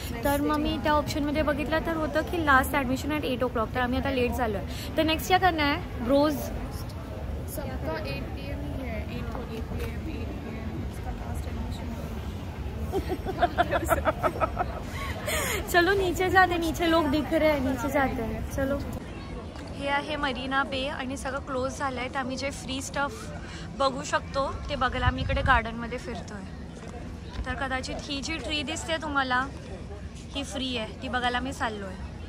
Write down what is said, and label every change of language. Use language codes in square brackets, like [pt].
[mr] तर मग मी त्या ऑप्शनमध्ये बघितलं तर होतं की लास्ट ॲडमिशन ॲट 8 o'clock. तर आम्ही आता लेट झालो आहे. [hi] तर नेक्स्ट क्या करना है? रोज सबका 8 PM ही है, 8 PM, 8 PM इसका लास्ट एडमिशन चलो नीचे जाते, नीचे लोग दिख रहे हैं, नीचे जाते हैं. चलो. [mr] हे आहे मरीना बे आणि सगळं क्लोज झालं आहे. तर आम्ही जे फ्री स्टफ बघू शकतो ते बघायला आम्ही इकडे गार्डनमध्ये फिरतोय. तर कदाचित ही जी ट्री दिसते तुम्हाला ही फ्री आहे, ती बघायला मी चाललो आहे.